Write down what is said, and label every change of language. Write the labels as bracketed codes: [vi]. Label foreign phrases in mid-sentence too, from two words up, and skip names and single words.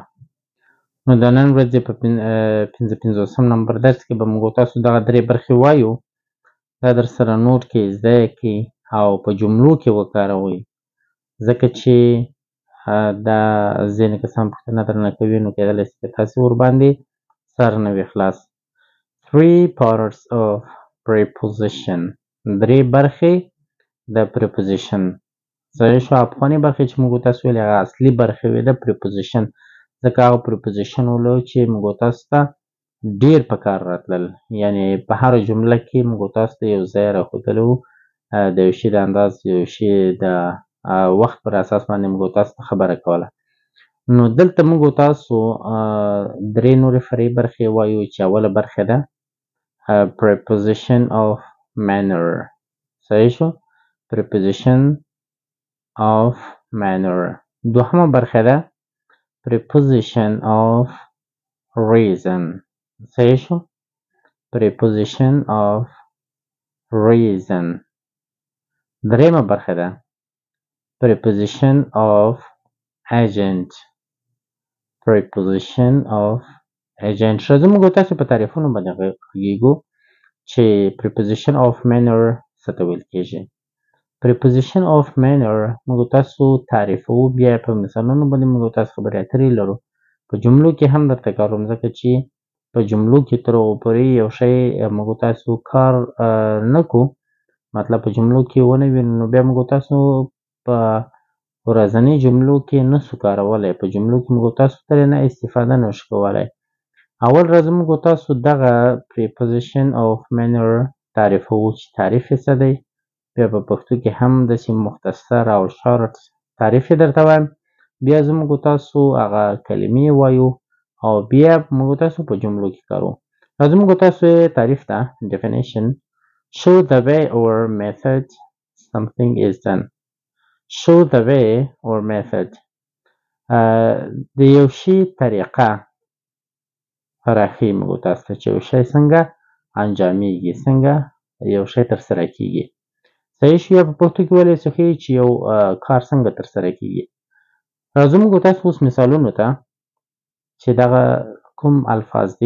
[ps] نو د نن ورځې په 55 نمبر درس کې به موږ تاسو دغه درې برخې وایو. دا در سره نوټ کړئ، زده یې کړئ او په جملو کې وکاروئ، ځکه چې دا ځینې کسان پوښتنه درنه کوي، نو کېدلی شي چې تاسې ورباندې سر نه وي خلاص. [en] 3 parts of preposition، [ps] درې برخې د preposition. صحیح شو. افغاني برخې چې موږ تاسو ویلې هغه اصلي برخې وې د preposition، ځکه هغه preposition ولو چې موږ تاسو ته ډېر په کار راتلل، یعنې په هره جمله کې موږ تاسو ته یو ځای راښودلی وو، د یو شي د انداز، یو شي د وخت پر اساس باندې موږ تاسو ته خبره کوله. نو دلته موږ تاسو درې نورې فرعي برخې وایو، چې اوله برخه ده [en] preposition of manner. [ps] صحیح شو. [en] preposition of manner. [ps] دوهمه برخه ده [en] preposition of reason. [ps] صحیح شو. [en] preposition of reason. [ps] دریمه برخه ده [en] preposition of agent. preposition of agent. [ps] راځو موږ تاسو په تعریفونو باندې غږیږو چې [en] preposition of manner [ps] څه ته ویل کېږي. [en] preposition of manner [ps] موږ تاسو تعریفوو، بیا په مثالونو باندې موږ تاسو خبرې اترې لرو. په جملو کې هم درته کوم، ځکه چې په جملو کې تر اوسه پورې یو شی موږ تاسو کار نه کوو، مطلب په جملو کې ونه وي، نو بیا موږ تاسو په ورځني جملو کې نشو کارولی، په جملو کې موږ تاسو ترې نه استفاده نشو کولی. اول راځو موږ تاسو دغه [en] preposition of manner [ps] تعریفوو چې تعریف یې څه دی، بیا په پښتو کې هم داسې مختصر او شارټ تعریف یې درته وایم، بیا زه موږ تاسو هغه کلمې وایو او بیا موږ تاسو په جملو کې کاروو. راځو موږ تاسو تعریف ته definition. [en] show the way or method something is done. show the way or method [ps] د یو شي طریقه راښیي موږ تاسو ته چې یو شی څنګه انجامېږي، څنګه یو شی ترسره کېږي. صحیح شو. یا په پښتو کې ویلی شو ښیي چې یو کار څنګه ترسره کېږي. راځو موږ تاسو اوس مثالونو ته چې دغه کوم الفاظ دي.